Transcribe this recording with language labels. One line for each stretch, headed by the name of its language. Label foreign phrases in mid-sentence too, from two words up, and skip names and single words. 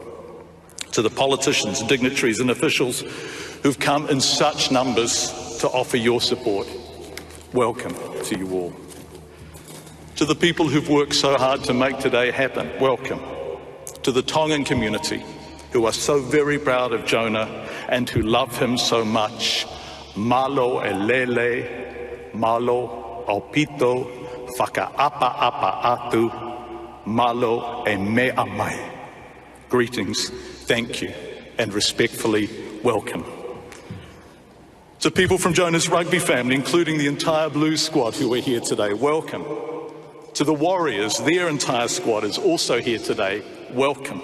English: To the politicians, dignitaries and officials who've come in such numbers to offer your support, welcome to you all. To the people who've worked so hard to make today happen, welcome. To the Tongan community, who are so very proud of Jonah and who love him so much,
Tongan: malo e lele, malo au pito, whakaapa atu, malo e mea mai.
English: Greetings, thank you, and respectfully welcome. To people from Jonah's rugby family, including the entire Blues squad who are here today, welcome. To the Warriors, their entire squad is also here today, welcome.